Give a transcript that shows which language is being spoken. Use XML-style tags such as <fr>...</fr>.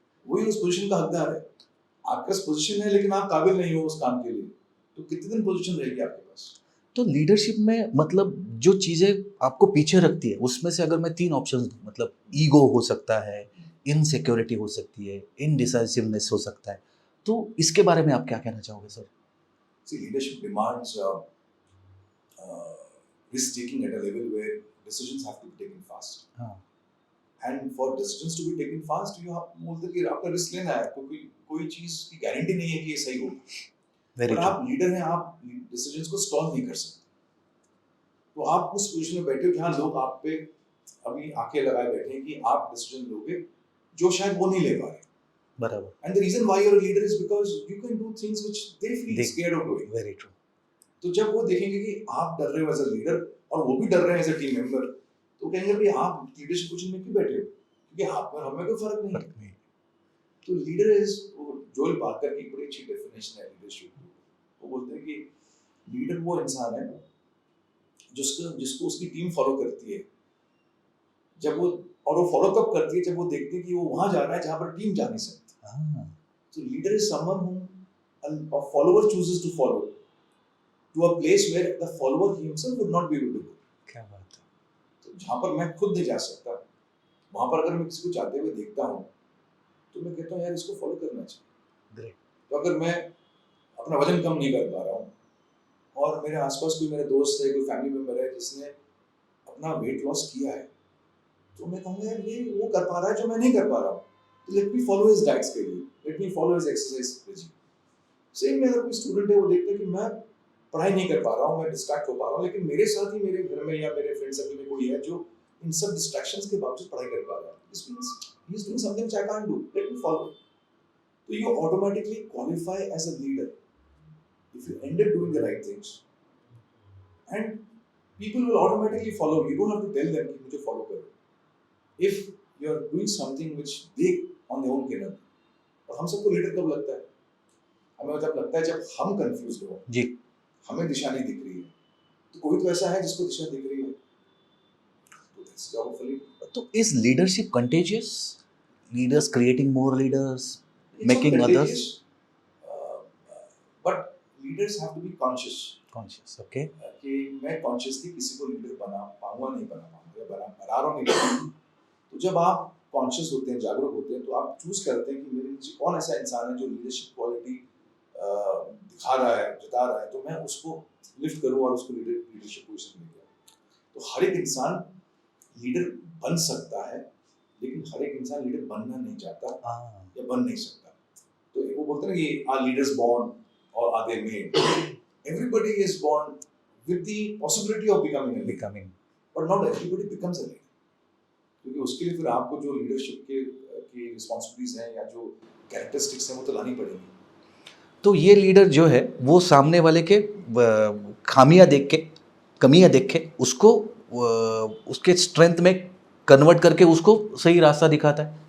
<hi>वही उस पोजीशन का हकदार है। आपके पास पोजीशन है लेकिन आप काबिल नहीं हो उस काम के लिए, तो कितने दिन पोजीशन रहेगी आपके पास? तो लीडरशिप में मतलब जो चीज़ें आपको पीछे रखती है उसमें से अगर मैं 3 ऑप्शंस दूं, मतलब ईगो हो सकता है, इनसिक्योरिटी हो सकती है, इनडिसाइसिवनेस हो सकता है, तो इसके बारे में आप क्या कहना चाहोगे sir?</hi> <en>See, leadership demands risk taking at a level where decisions have to be taken fast.</en> <hi>हाँ,</hi> <en>And for decisions to be taken fast, you have</en> <hi>बोलते कि आपका रिस्क लेना है, क्योंकि कोई चीज की गारंटी नहीं है कि ये सही होगा।</hi> <en>very</en> <hi>पर</hi> <en>True.</en> <hi>आप लीडर हैं, आप डिसीजंस को स्टॉल नहीं कर सकते। तो आप उस पोजीशन में बैठे हो जहाँ लोग आप पे अभी आंखें लगाए बैठे हैं कि आप डिसीजन लोगे जो शायद वो नहीं ले पा रहे। बराबर,</hi> <en>And the reason why you're a leader is because you can do things which they feel scared of doing. Very true.</en> <hi>तो जब वो देखेंगे कि आप डर रहे हो एज अ लीडर और वो भी डर रहे हैं एज अ टीम मेंबर, तो कहेंगे भाई आप लीडरशिप पोजीशन में क्यों बैठे हो, क्योंकि आप और हमें कोई फर्क नहीं है। तो लीडर इज, जोएल पार्कर की बड़ी अच्छी डेफिनेशन है लीडरशिप की। वो बोलते हैं कि लीडर वो इंसान है जिसको उसकी टीम फॉलो करती है, जब वो और वो फॉलो कब करती है जब वो देखती है कि वो वहां जा रहा है जहां पर टीम जा नहीं सकती।</hi> <en>So leader is someone whom a follower chooses to follow to a place where the follower himself would not be able to go.</en> <hi>क्या बात है। तो जहाँ पर मैं खुद नहीं जा सकता, वहाँ पर अगर मैं किसी को जाते हुए देखता हूँ तो मैं कहता हूँ यार इसको फॉलो करना चाहिए।</hi> <en>Great.</en> <hi>तो अगर मैं अपना वजन कम नहीं कर पा रहा हूँ और मेरे आसपास कोई मेरा दोस्त है, कोई फैमिली मेंबर है जिसने अपना वेट लॉस किया है, तो मैं कहूँगा यार ये वो कर पा रहा है जो मैं नहीं कर पा रहा हूँ, तो</hi> <en>Let me follow his diet schedule, let me follow his exercise regime.</en> <hi>Same में अगर कोई स्टूडेंट है वो देखता है कि मैं पढ़ाई नहीं कर पा रहा हूँ, मैं डिस्ट्रैक्ट हो पा रहा हूँ, लेकिन मेरे साथ ही मेरे घर में या मेरे फ्रेंड सर्कल में कोई है जो इन सब डिस्ट्रैक्शंस के बावजूद पढ़ाई कर पा रहा है,</hi> <en>This means he is doing something which I can't do, let me follow. तो you automatically qualify as a leader if you end up doing the right things, and people will automatically follow you. You don't have to tell them</en> <hi>कि मुझे follow करो।</hi> <en>If you are doing something which they on their own cannot,</en> <hi>और हम सबको leader कब लगता है? हमें जब लगता है जब हम कंफ्यूज हो जी। हमें दिशा नहीं दिख रही है, तो कोई तो ऐसा है जिसको दिशा दिख रही है, तो</hi> <en>that's job of a leader. तो is leadership contagious? Leaders creating more leaders, It's Making not others- contagious, but leaders have to be conscious conscious, okay.</en> <hi>कि मैं कॉन्शियसली किसी को लीडर बना पाऊंगा नहीं बना पाऊंगा, या बना रहा हूँ नहीं बना पाऊंगा। तो जब आप कॉन्शियस होते हैं, जागरूक होते हैं, तो आप चूज करते हैं कि मेरे नीचे कौन ऐसा इंसान है जो लीडरशिप क्वालिटी दिखा रहा है, जता रहा है, तो मैं उसको लिफ्ट करूँ और उसको लीडरशिप पोजीशन में दिया। तो हर एक इंसान लीडर बन सकता है, लेकिन हर एक इंसान लीडर बनना नहीं चाहता या बन नहीं सकता। तो वो बोलते हैं ना कि</hi> <en>Are leaders born और are they made? Everybody is born with the possibility of becoming a leader, becoming, but not everybody becomes a leader,</en> <hi>क्योंकि उसके लिए फिर आपको जो लीडरशिप की रिस्पॉन्सिबिलिटीज हैं या जो कैरेक्टरिस्टिक्स हैं वो तो लानी पड़ेगी। तो ये लीडर जो है वो सामने वाले के खामियां देख के, कमियां देख के उसको उसके स्ट्रेंथ में कन्वर्ट करके उसको सही रास्ता दिखाता है।</hi>